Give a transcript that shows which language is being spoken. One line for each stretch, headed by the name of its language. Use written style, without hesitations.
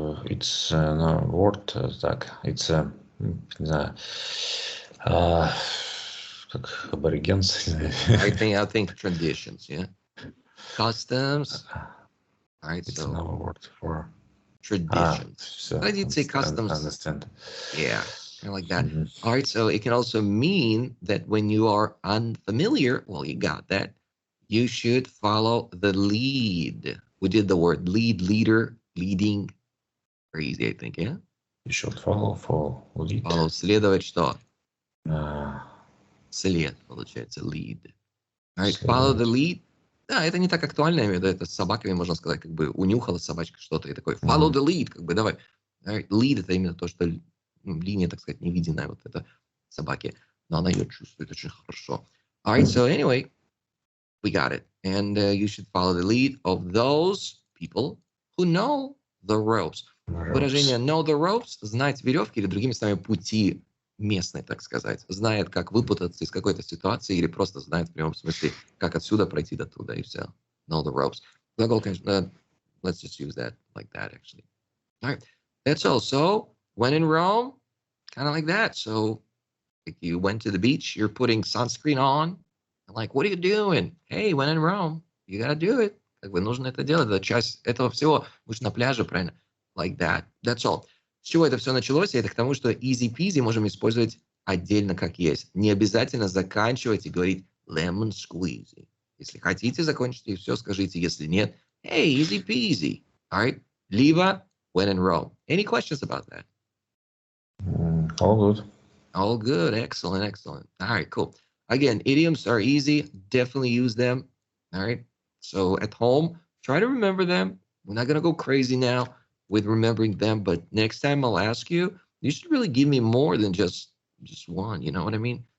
English: It's a word,
Russian: так, it's не знаю, как аборигенс.
English: I think traditions, yeah. Customs. All right, It's so another word for traditions.
Russian: Традиции, customs.
English: Understand. Yeah, kind of like that. All right, so it can also mean that when you are unfamiliar, well, you got that, you should follow the lead. We did the word lead, leader, leading. Very easy, I think, yeah? You should follow lead.
Russian: Follow, следовать что? Uh, След, получается, lead.
English: All right, follow the lead.
Russian: Да, это не так актуально, я имею в виду, это с собаками, можно сказать, как бы унюхала собачка что-то и такой,
English: follow the lead,
Russian: как бы давай.
English: All right,
Russian: lead это именно то, что линия, так сказать, невидимая вот эта собаки, но она ее чувствует очень хорошо.
English: All right, so anyway, we got it. And you should follow the lead of those people who know the ropes.
Russian: Выражение
English: know the ropes,
Russian: знать веревки или другими словами пути местный, так сказать, знает, как выпутаться из какой-то ситуации или просто знает в прямом смысле, как отсюда пройти до туда и все.
English: Know the ropes.
Russian: Глагол, конечно,
English: let's just use that like that, actually. All right, that's all. So, when in Rome, kind of like that. So, if you went to the beach, you're putting sunscreen on. Like, what are you doing? Hey, when in Rome, you gotta do it.
Russian: Как бы нужно это делать. Это часть этого всего. Вы же на пляже, правильно?
English: Like that. That's all.
Russian: С чего это все началось? И это к тому, что easy-peasy можем использовать отдельно как есть. Не обязательно заканчивать и говорить lemon squeezy. Если хотите, закончите и все скажите. Если нет,
English: hey, easy-peasy. All right?
Russian: Либо
English: when in Rome. Any questions about that? All good. All good. Excellent, excellent. All right, cool. Again, idioms are easy. Definitely use them. All right? So at home, try to remember them. We're not going to go crazy now with remembering them, but next time I'll ask you, you should really give me more than just one, you know what I mean?